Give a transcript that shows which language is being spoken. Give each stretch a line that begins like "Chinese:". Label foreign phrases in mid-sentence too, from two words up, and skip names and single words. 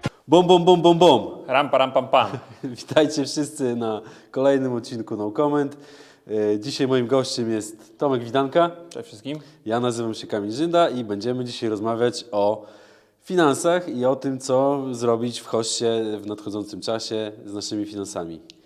Polish: Bom, bom, bom, bom, bom. Ram, param, pam, pam. Witajcie wszyscy na kolejnym odcinku No Comment. Dzisiaj moim gościem jest Tomek Widanka. Cześć wszystkim. Ja nazywam się Kamil Żynda i będziemy dzisiaj rozmawiać o finansach i o tym, co zrobić w hoście w nadchodzącym czasie z naszymi finansami.